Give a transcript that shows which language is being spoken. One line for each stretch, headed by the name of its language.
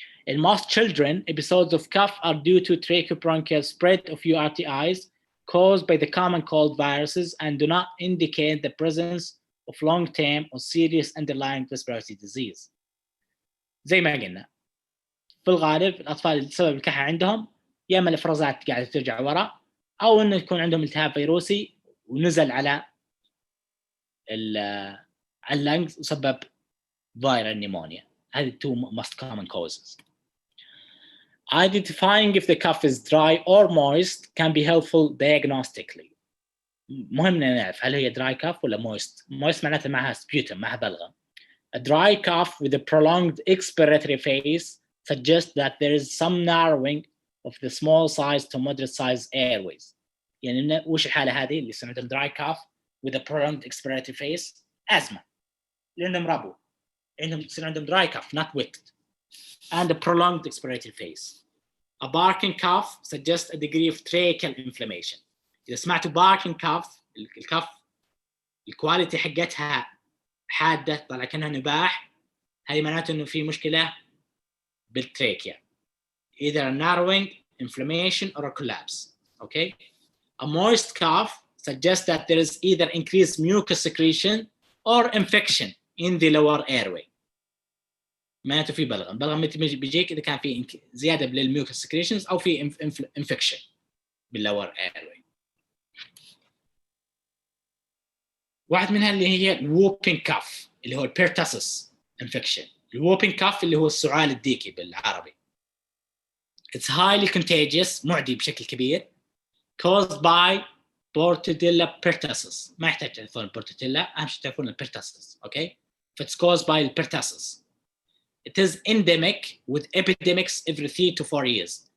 English: In most children, episodes of cough are due to tracheobronchial spread of URTIs caused by the common cold viruses and do not indicate the presence of long-term or serious underlying respiratory disease.
Arabic: زي ما قلنا في الغالب الأطفال اللي سبب الكحة عندهم يا إما الإفرازات قاعدة ترجع وراء، أو إنه يكون عندهم التهاب فيروسي ونزل على اللنجز وسبب viral pneumonia.
English: هذه two most common causes. Identifying if the cough is dry or moist can be helpful diagnostically.
Arabic: مهم نعرف هل هي dry cough ولا moist. moist معناته معها sputum، معها بلغم.
English: A dry cough with a prolonged expiratory phase suggests that there is some narrowing of the small size to moderate size airways.
Arabic: يعني وش الحالة هذه اللي يصير عندهم
English: dry cough with a prolonged expiratory phase؟
Arabic: أزمة، لأنهم ربو، عندهم يصير عندهم dry cough not wet and a prolonged expiratory phase.
English: A barking cough suggests a degree of tracheal inflammation.
Arabic: إذا سمعتوا barking cough الكف الكواليتي حقتها حادة طلع كأنها نباح، هذه معناته إنه في مشكلة بالتراكيا،
English: either a narrowing, inflammation or a collapse. Okay. A moist cough suggests that there is either increased mucus secretion or infection in the lower airway.
Arabic: معناته في بلغم. بلغم متى بيجيك إذا كان في زيادة بالميوكس secretions أو في infection بالlower airway. واحد منها اللي هي whooping cough اللي هو pertussis infection. whooping cough اللي هو السعال الديكي بالعربي.
English: It's highly contagious،
Arabic: معدي بشكل كبير،
English: caused by Portodilla pertussis.
Arabic: ما يحتاج تعرفون Portodilla، أهم شيء تعرفون pertussis.
English: Okay. It's caused by pertussis. It is endemic with epidemics every 3 to 4 years.